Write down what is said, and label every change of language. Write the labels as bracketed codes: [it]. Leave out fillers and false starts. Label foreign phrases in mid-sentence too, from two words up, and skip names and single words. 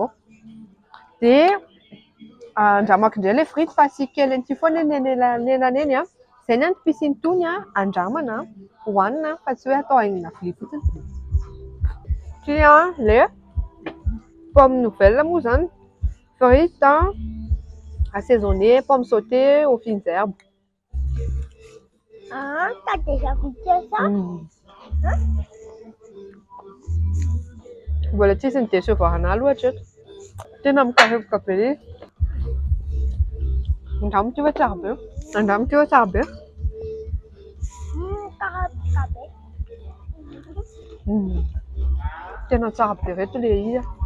[mg] Dia andramako indray ilay frites fa sy kely an'ity foana nenany eny. Izay ny piscine tony andramana, hohanina fa tsy hoe atao haingana vilia fotsiny. Ity ilay [fr] pomme nouvelle [mg] moa izany, [fr] frites assaisonné, pomme sautée aux fines herbes. T'as déjà goûté ça? [mg] Mbola tsisy ny décevoir anahy loatra eto. Tena mikarepoka be izy. Andramo ity hoe tsara be. Andramo ity hoe tsara be. Tena tsara be reto ilay izy.